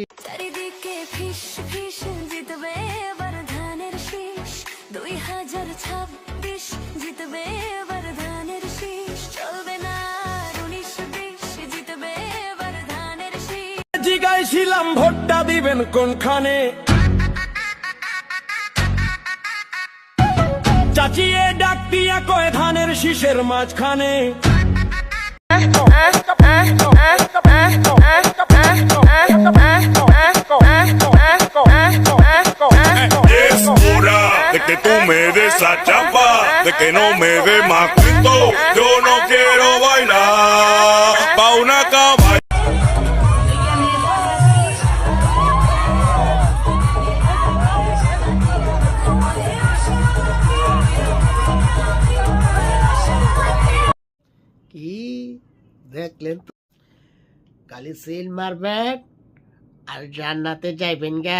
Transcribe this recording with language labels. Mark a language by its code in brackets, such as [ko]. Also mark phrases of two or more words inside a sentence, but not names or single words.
[bn] চারিদিকে ফিস ফিস জিতবে এবার ধানের শীষ, 2026 জিতবে এবার ধানের শীষ, চলবে না 19-20 জিতবে এবার ধানের শীষ। জিগাইছিলাম ভোটটা দিবেন কোনখানে, চাচিয়ে ডাক দিয়া কয় ধানের শীষের মাঝখানে। [es] Es hora de que tú me des la chapa, de que no me dé más cuento. Yo no quiero bailar pa' una caballa. [bn] কি দেখলেন তো, কালি সিল মারবেন আর জান্নাতে যাইবেন গা।